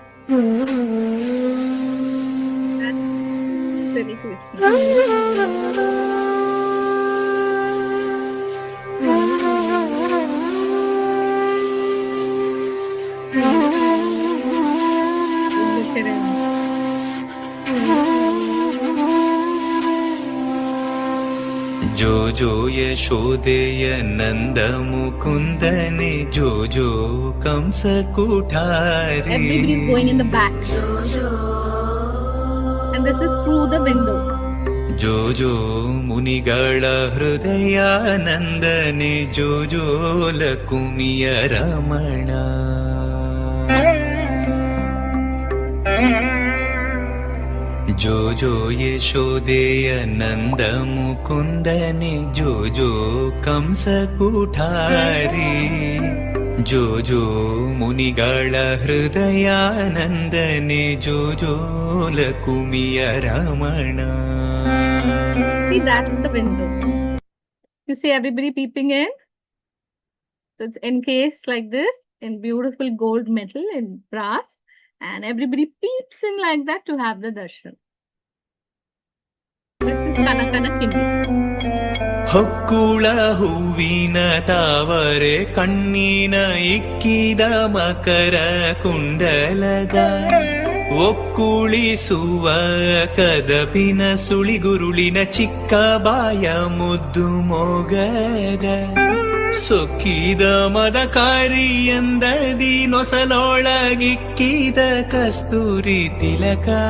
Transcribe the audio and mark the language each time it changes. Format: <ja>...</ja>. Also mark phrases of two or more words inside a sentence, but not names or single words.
<en>That's Sri Krishna. Look at him.</en> <kn>ಜೋ ಜೋ ಯಶೋದೆಯ ನಂದ ಮುಕುಂದನೆ ಜೋ ಜೋ ಕಂಸ ಕುಠಾರಿ</kn> <en>Everybody is going in the back. And this is through the window.</en> <kn>ಜೋ ಜೋ ಮುನಿಗಳ ಹೃದಯಾನಂದನೆ ಜೋ ಜೋ ಲಕುಮಿಯ ರಮಣ ಜೋ ಜೋ ಯಶೋದೆಯ ನಂದ ಮುಕುಂದನೆ ಜೋ ಜೋ ಕಂಸ ಕುಠಾರಿ ಜೋ ಜೋ ಮುನಿಗಳ ಹೃದಯಾನಂದನೆ ಜೋ ಜೋ ಲಕುಮಿಯ ರಮಣ.</kn> <en>See, that's the window. You see everybody peeping in? So it's encased like this in beautiful gold metal in brass. And everybody peeps in like that to have the darshan. This is Kinkini.</en> <kn>ಹೊಕ್ಕುಳ ಹೂವಿನ ತಾವರೆ ಕಣ್ಣಿನ ಇಕ್ಕಿದ ಮಕರ ಕುಂಡಲದ ಒಕ್ಕುಳಿಸುವ ಕದಪಿನ ಸುಳಿಗುರುಳಿನ ಚಿಕ್ಕ ಬಾಯ ಮುದ್ದು ಮೊಗದ ಸೊಕ್ಕಿದ ಮದಕಾರಿ ಎಂದದಿ ನೊಸಲೊಳಗಿಕ್ಕಿದ ಕಸ್ತೂರಿ ತಿಲಕ</kn>